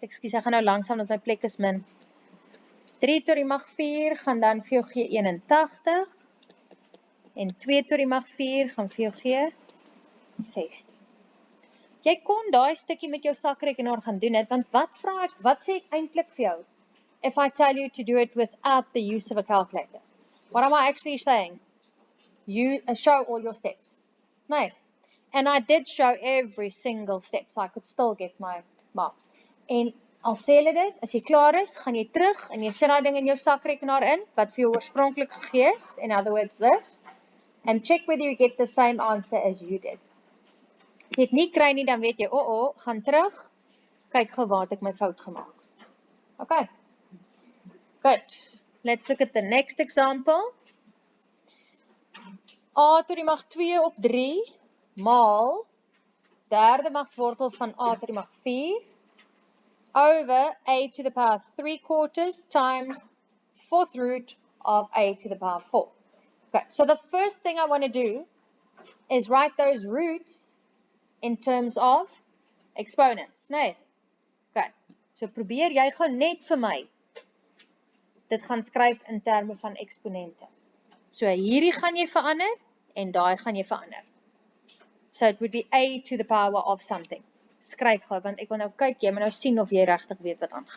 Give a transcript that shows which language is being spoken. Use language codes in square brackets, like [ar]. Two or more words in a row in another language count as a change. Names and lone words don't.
[af] Ekskuus, ek gaan nou langsaam want my plek is min. 3 tot die mag 4 gaan dan vir jou gee 81. En 2 tot die mag 4 gaan vir jou gee 16. Jy kon daai stukkie met jou sakrekenaar gaan doen het, want wat sê ek eintlik vir jou? [en] If I tell you to do it without the use of a calculator. What am I actually saying? You show all your steps. No. And I did show every single step, so I could still get my marks. [af] En al sê hulle dit, as jy klaar is, gaan jy terug en jy sit daai ding in jou sakrekenaar in, wat vir jou oorspronklik gegee is, [en] in other words this, and check whether you get the same answer as you did. [af] As jy het nie kry nie, dan weet jy, gaan terug, kyk gou waar het ek my fout gemaak. [en] Okay. Good. Let's look at the next example. [af] A tot die mag 2 op 3 maal derde magswortel van a tot die mag 4 [en] over a to the power 3/4 times 4th root of a to the power 4. Okay, so the first thing I want to do is write those roots in terms of exponents. [af] Nee. Okay, so probeer jy gou net vir my dit gaan skryf in terme van eksponente. So hierdie gaan jy verander en daai gaan jy verander. [en] So it would be a to the power of something. [af] Skryf gou, want ek wil nou kyk, jy moet nou sien of jy regtig weet wat aangaan.